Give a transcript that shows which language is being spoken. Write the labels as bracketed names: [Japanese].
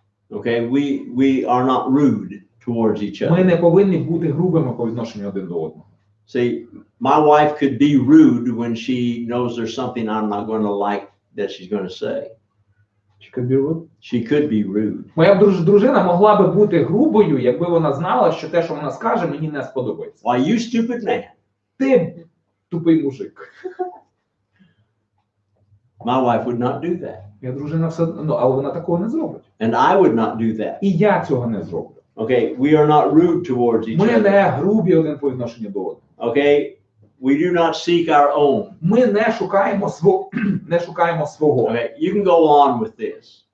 [English] Okay, we are not rude towards each [Ukrainian] Ми [English] other. [Ukrainian] не повинні бути грубими по відношенню один до одного. [English] See, my wife could be rude when she knows there's something I'm not going to like that she's going to say. She could be rude. [Ukrainian] Моя дружина могла би бути грубою, якби вона знала, що те, що вона скаже, мені не сподобається. [English] Why, you stupid man. [Ukrainian] Ти тупий мужик. [English] My wife would not do that. [Ukrainian] Моя дружина все одно, але вона такого не зробить. [English] And I would not do that. [Ukrainian] І я цього не зроблю. [English] Okay, we are not rude towards each [Ukrainian] Ми [English] other. [Ukrainian] не грубі один по відношенню до одного. [English] Okay, we do not seek our own. [Ukrainian] Ми не шукаємо свого. [English] Okay, you can go on with this.